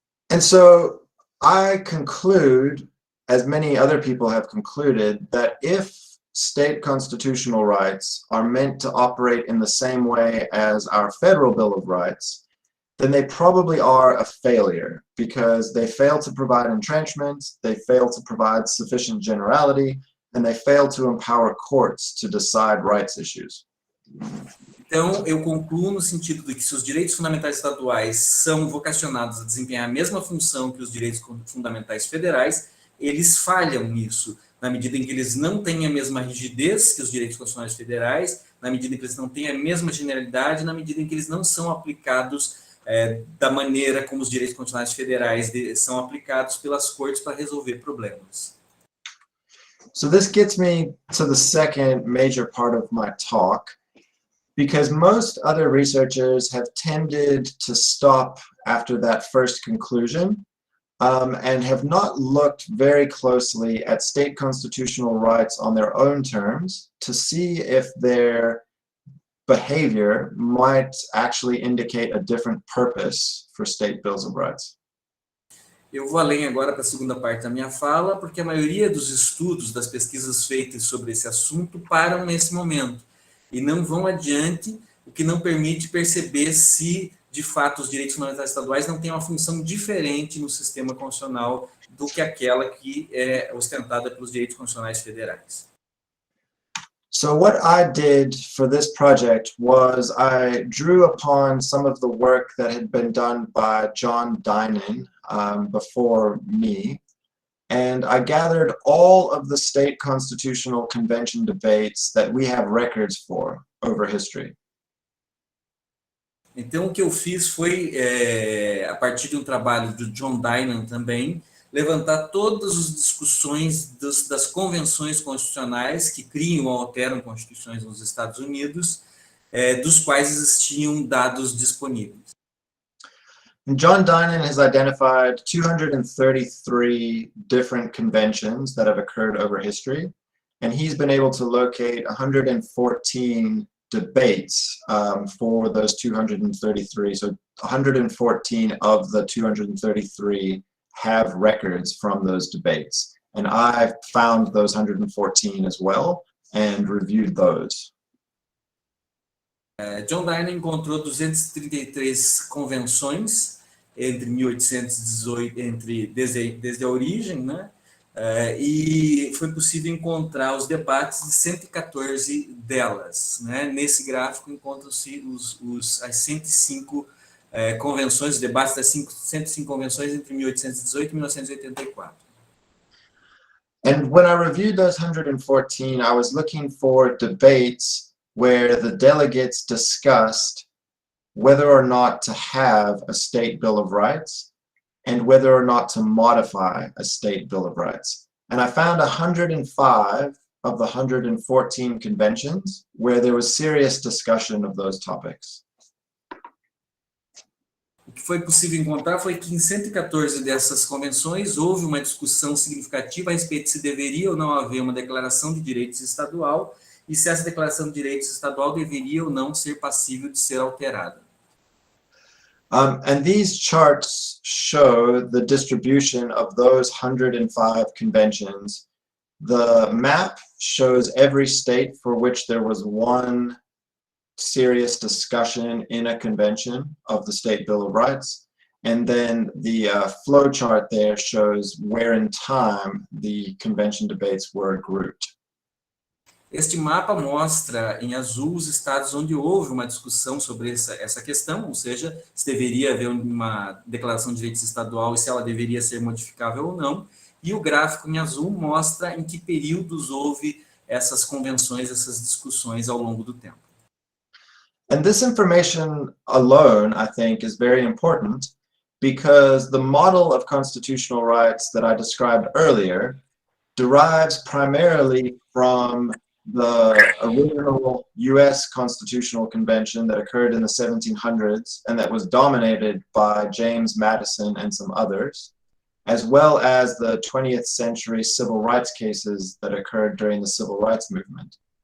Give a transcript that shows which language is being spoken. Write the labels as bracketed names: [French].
[English] And so I conclude, as many other people have concluded, that if state constitutional rights are meant to operate in the same way as our federal Bill of Rights, then they probably are a failure because they fail to provide entrenchment, they fail to provide sufficient generality, and they fail to empower courts to decide rights issues. [Portuguese] Então, eu concluo no sentido de que se os direitos fundamentais estaduais são vocacionados a desempenhar a mesma função que os direitos fundamentais federais, eles falham nisso, na medida em que eles não têm a mesma rigidez que os direitos constitucionais federais, na medida em que eles não têm a mesma generalidade, na medida em que eles não são aplicados da maneira como os direitos constitucionais federais são aplicados pelas cortes para resolver problemas. [English] So this gets me to the second major part of my talk, because most other researchers have tended to stop after that first conclusion and have not looked very closely at state constitutional rights on their own terms to see if their behavior might actually indicate a different purpose for state bills of rights. [Portuguese] Eu vou além agora para a segunda parte da minha fala, porque a maioria dos estudos, das pesquisas feitas sobre esse assunto param nesse momento e não vão adiante, o que não permite perceber se, de fato, os direitos fundamentais estaduais não têm uma função diferente no sistema constitucional do que aquela que é ostentada pelos direitos constitucionais federais. [English] So what I did for this project was I drew upon some of the work that had been done by John Dinan before me, and I gathered all of the state constitutional convention debates that we have records for over history. [Portuguese] Então, o que eu fiz foi, a partir de um trabalho do John Dinan também, levantar todas as discussões das convenções constitucionais que criam ou alteram constituições nos Estados Unidos, dos quais existiam dados disponíveis. [English] John Dinan has identified 233 different conventions that have occurred over history, and he's been able to locate 114 debates for those 233. So 114 of the 233 have records from those debates. And I found those 114 as well and reviewed those. [Portuguese] John Dinan encontrou 233 convenções entre 1818, desde a origem, né? E foi possível encontrar os debates de 114 delas, né? Nesse gráfico encontram-se as 105 convenções, os debates das 105 convenções entre 1818 e 1984. [English] And when I reviewed those 114, I was looking for debates where the delegates discussed whether or not to have a state Bill of Rights and whether or not to modify a state Bill of Rights. And I found 105 of the 114 conventions where there was serious discussion of those topics. [Portuguese] O que foi possível encontrar foi que em 114 dessas convenções houve uma discussão significativa a respeito de se deveria ou não haver uma declaração de direitos estadual e se essa declaração de direitos estadual deveria ou não ser passível de ser alterada. [English] And these charts show the distribution of those 105 conventions. The map shows every state for which there was one serious discussion in a convention of the State Bill of Rights. And then the flow chart there shows where in time the convention debates were grouped. [Portuguese] Este mapa mostra em azul os estados onde houve uma discussão sobre essa questão, ou seja, se deveria haver uma declaração de direitos estadual e se ela deveria ser modificável ou não. E o gráfico em azul mostra em que períodos houve essas convenções, essas discussões ao longo do tempo. [English] And this information alone, I think, is very important because the model of constitutional rights that I described earlier derives primarily from the original US Constitutional Convention that occurred in the 1700s and that was dominated by James Madison and some others, as well as the 20th century civil rights cases that occurred during the civil rights movement.